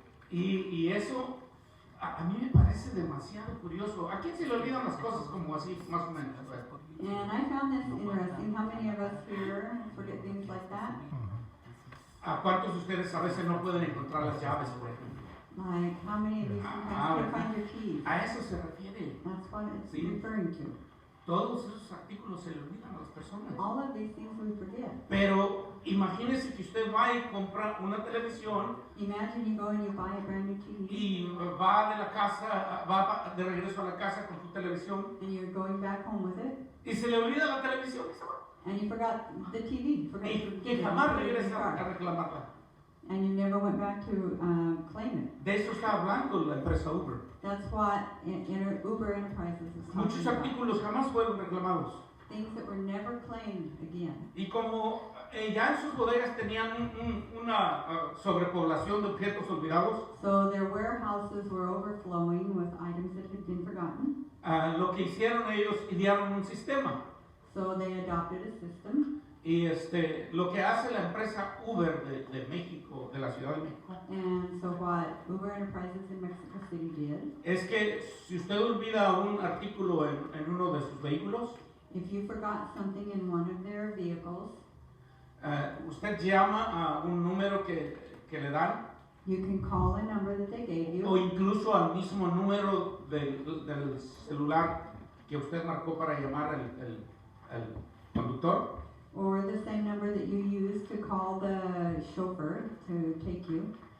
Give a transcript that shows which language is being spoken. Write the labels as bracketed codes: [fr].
[es] Y eso a mí me parece demasiado curioso. ¿A quién se le olvidan las cosas como así, más o menos? [en] And I found this interesting. How many of us here forget things like that? [es] ¿A cuántos de ustedes a veces no pueden encontrar las llaves, por ejemplo? [en] Like, how many of you sometimes can't find your keys? [es] A eso se refiere. [en] That's what it's [es] Sí. [en] referring to. [es] Todos esos artículos se le olvidan a las personas. [en] All of these things we forget. [es] Pero imagínese que usted va y compra una televisión [en] Imagine you go and you buy a brand new TV, [es] y va de la casa, va de regreso a la casa con su televisión [en] and you're going back home with it, [es] y se le olvida la televisión [en] and you forgot the TV. Forgot to [es] y jamás regresa a reclamarla. [en] and you never went back to claim it. [es] De eso está hablando la empresa Uber. [en] That's what Uber Enterprises is [es] Muchos [en] talking about. [es] artículos jamás fueron reclamados. [en] Things that were never claimed again. [es] Y como ya en sus bodegas tenían una sobrepoblación de objetos olvidados, [en] So their warehouses were overflowing with items that had been forgotten. [es] lo que hicieron ellos, idearon un sistema. [en] So they adopted a system. [es] Y lo que hace la empresa Uber de México, de la Ciudad de México, [en] And so what Uber Enterprises in Mexico City did, [es] es que si usted olvida un artículo en uno de sus vehículos, [en] if you forgot something in one of their vehicles, [es] usted llama a un número que le dan, [en] you can call a number that they gave [es] o [en] you, [es] incluso al mismo número del celular que usted marcó para llamar al conductor, [en] or the same number that you used to call the chauffeur to take you.